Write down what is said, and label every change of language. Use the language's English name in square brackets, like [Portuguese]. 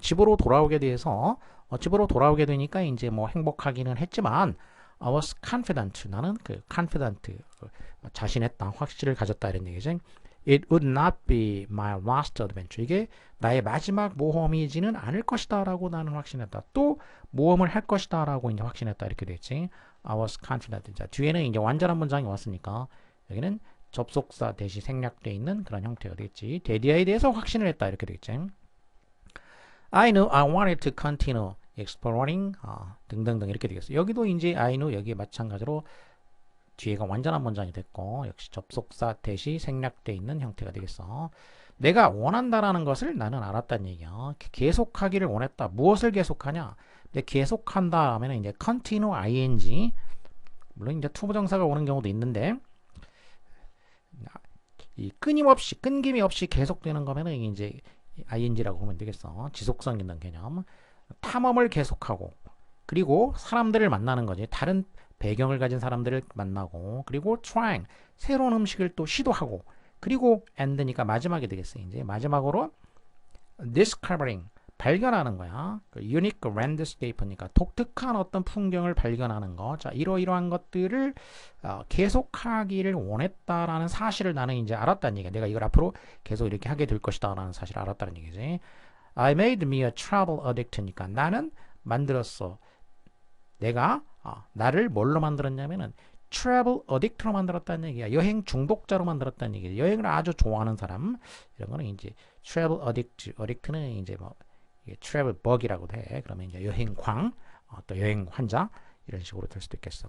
[Korean] 집으로 돌아오게 돼서 집으로 돌아오게 되니까 이제 뭐 행복하기는 했지만 [English] I was confident. [Korean] 나는 그 confident 자신했다, 확신을 가졌다 이런 얘기지. [English] It would not be my last adventure. [Korean] 이게 나의 마지막 모험이지는 않을 것이다 라고 나는 확신했다. 또 모험을 할 것이다 라고 이제 확신했다 이렇게 되겠지. [English] I was confident. [Korean] 자, 뒤에는 이제 완전한 문장이 왔으니까 여기는 접속사 대시 생략되어 있는 그런 형태가 되겠지. 데디아에 대해서 확신을 했다 이렇게 되겠지. [English] I knew I wanted to continue exploring [Korean] 등등등 이렇게 되겠어. 여기도 이제 [English] I knew [Korean] 여기에 마찬가지로 뒤에가 완전한 문장이 됐고 역시 접속사 대시 생략되어 있는 형태가 되겠어. 내가 원한다라는 것을 나는 알았다는 얘기야. 계속하기를 원했다. 무엇을 계속하냐? 근데 계속한다 하면 이제 continue ing 물론 이제 투부정사가 오는 경우도 있는데 이 끊임없이 끊김이 없이 계속되는 거면은 이제 ing라고 보면 되겠어. 지속성 있는 개념. 탐험을 계속하고 그리고 사람들을 만나는 거지. 다른 배경을 가진 사람들을 만나고 그리고 trying 새로운 음식을 또 시도하고 그리고 end니까 마지막이 되겠어. 이제 마지막으로 discovering 발견하는 거야. [English] unique landscape [Korean] 니까 독특한 어떤 풍경을 발견하는 거. 자, 이러이러한 것들을 계속하기를 원했다라는 사실을 나는 이제 알았다는 얘기야. 내가 이걸 앞으로 계속 이렇게 하게 될 것이다라는 사실을 알았다는 얘기지. [English] I made me a travel addict니까 [Korean] 나는 만들었어. 내가 나를 뭘로 만들었냐면은 travel addict로 만들었다는 얘기야. 여행 중독자로 만들었다는 얘기야. 여행을 아주 좋아하는 사람. 이런 거는 이제 travel addict는 이제 뭐 travel bug이라고도 해. 그러면 이제 여행광, 또 여행 환자 이런 식으로 될 수도 있겠어.